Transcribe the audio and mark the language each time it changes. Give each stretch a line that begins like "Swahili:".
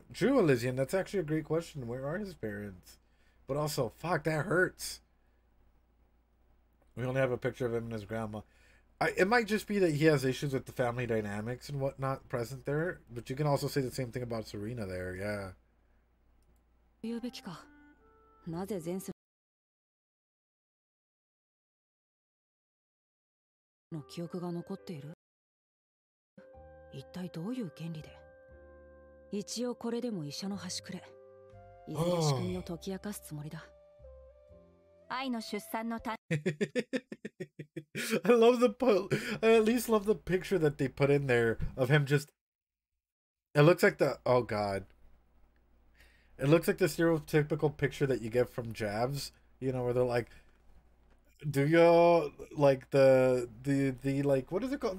English: True, Elysian, that's actually a great question. Where are his parents? But also, fuck, that hurts. We only have a picture of him and his grandma. It might just be that he has issues with the family dynamics and whatnot present there, but you can also say the same thing about Serena there, yeah.
Japanese: 言うべきか。なぜ前世の記憶が残っている？一体どういう原理で？一応これでも医者の端くれ。いずれ仕組みを解き明かすつもりだ。愛の出産のた
English: I at least love the picture that they put in there of him just. It looks like oh god. It looks like the stereotypical picture that you get from Javs, you know, where they're like, do you like the like, what is it called?